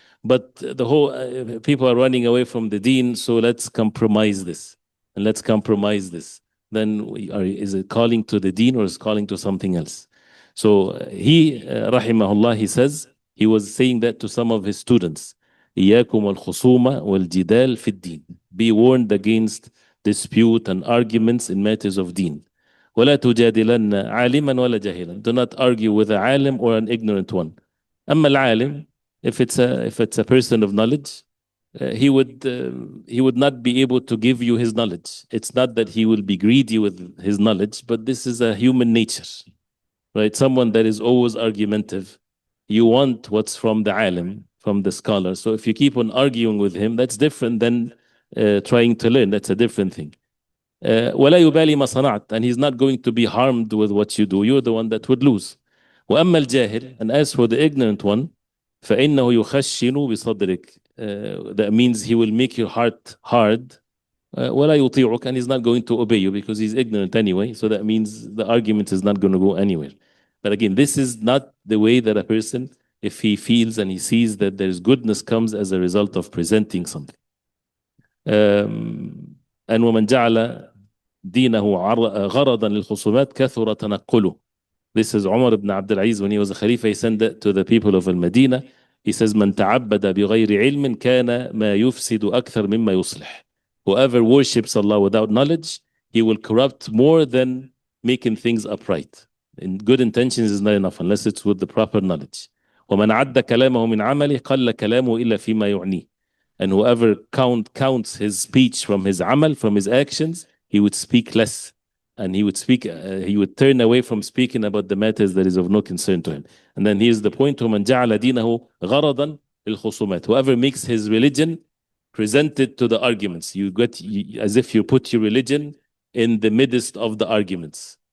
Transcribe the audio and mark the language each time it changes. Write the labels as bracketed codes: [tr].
[en] But the whole people are running away from the deen, so let's compromise this, and let's compromise this. Then is it calling to the deen or is it calling to something else? So he, rahimahullah, he says, he was saying that to some of his students. [ar] إياكم الخصومة والجدال في الدين. [en] Be warned against dispute and arguments in matters of deen. [ar] ولا تجادلن عالما ولا جاهلا. [en] Do not argue with a alim or an ignorant one. [ar] أما العالم, [en] if it's a person of knowledge, he would not be able to give you his knowledge. It's not that he will be greedy with his knowledge, but this is a human nature, right? Someone that is always argumentative. You want what's from the alim, from the scholar. So if you keep on arguing with him, that's different than trying to learn. That's a different thing. [ar] ولا يبالي ما صنعت, [en] and he's not going to be harmed with what you do. You're the one that would lose. [ar] وأما الجاهل, [en] and as for the ignorant one, [ar] فإنه يخشن بصدرك. [en] That means he will make your heart hard. [ar] ولا يطيعك, [en] and he's not going to obey you because he's ignorant anyway. So that means the argument is not going to go anywhere. But again, this is not the way that a person, if he feels and he sees that there's goodness comes as a result of presenting something. [ar] And ومن جعل دينه غرضا للخصومات كثر تنقله. [en] This is Umar ibn Abdul Aziz, when he was a Khalifa, he sent it to the people of Al-Madinah. He says, [ar] من تعبد بغير علم كان ما يفسد أكثر مما يصلح. [en] Whoever worships Allah without knowledge, he will corrupt more than making things upright. In good intentions is not enough unless it's with the proper knowledge. [ar] ومن عد كلامه من عمله قل كلامه إلا فيما يعنيه. [en] And whoever counts his speech from his amal, from his actions, he would speak less, and he would turn away from speaking about the matters that is of no concern to him. And then here's the point: [ar] ومن جعل دينه غرضا للخصومات. [en] Whoever makes his religion presented to the arguments, as if you put your religion in the midst of the arguments.